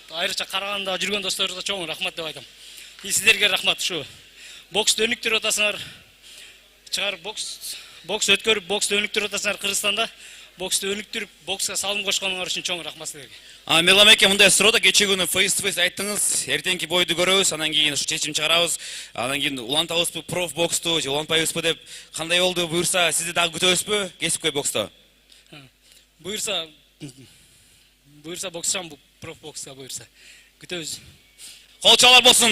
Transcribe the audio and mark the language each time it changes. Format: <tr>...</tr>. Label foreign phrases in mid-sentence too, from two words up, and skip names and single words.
<ky>Айрыкча Карагандага жүргөн досторубузга чоң рахмат деп айтам. И сиздерге рахмат. Ушу боксту өнүктүрүп атасыңар. Чыгарып бокс өткөрүп боксту өнүктүрүп атасыңар Кыргызстанда. боксты өнүктүрүп, бокска салым кошконуңар үчүн чоң рахмат силерге. Мирлан эке, мындай суроодо кече күнү</ky> <en>face to face</en> <ky>айттыңыз, эртеңки бойду көрөбүз, анан кийин ушу чечим чыгарабыз, анан кийин улантабызбы проф боксту, же улантпайбызбы деп, кандай болду? Буюрса, сизди дагы күтөбүзбү кесипкөй боксто? Буюрса боксчам бул проф бокска буюрса. Күтөбүз. Кол чалар болсун.</ky>